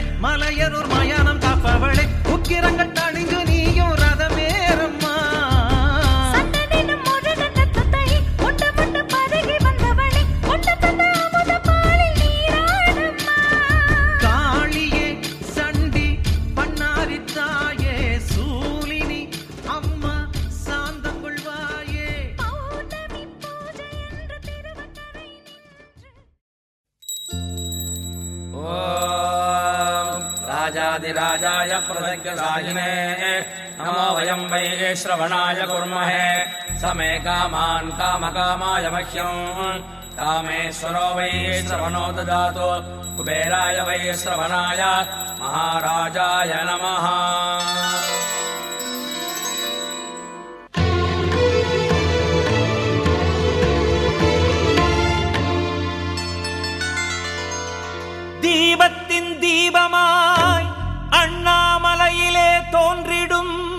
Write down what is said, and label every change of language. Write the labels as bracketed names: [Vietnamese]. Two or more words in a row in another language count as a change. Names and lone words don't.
[Tamil] மலையனூர் மயானம் காப்பவளே உக்கிரங்கள் தணிந்து நீயும் ரதமேறம்மா காளியே சண்டி பண்ணாரித்தாயே சூலினி அம்மா சாந்தம் கொள்வாயே [Sanskrit] राजाधिराजाय प्रसज्ञसायिने नमो वयं वै श्रवणाय कुर्महे समे कामान् कामकामाय मह्यम् कामेश्वरो वै श्रवणो ददातु कुबेराय वै श्रवणाय महाराजाय नमः [Tamil] தீபத்தின் தீபமாய் அண்ணாமலையிலே தோன்றிடும்